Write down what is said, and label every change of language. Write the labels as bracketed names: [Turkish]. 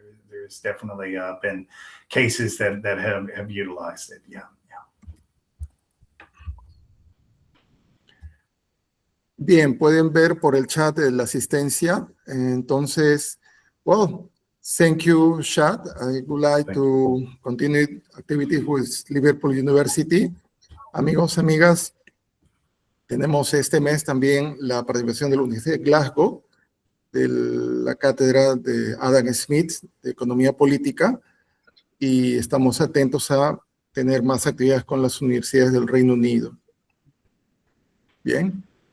[English] There's definitely been cases that have utilized it. Yeah. [Spanish] Bien, pueden ver por el chat la asistencia. Entonces, [English] well, thank you, chat. I would like to continue activities with Liverpool University. [Spanish] Amigos, amigas, tenemos este mes también la participación de la Universidad de Glasgow, de la cátedra de Adam Smith de Economía Política, y estamos atentos a tener más actividades con las universidades del Reino Unido. Bien.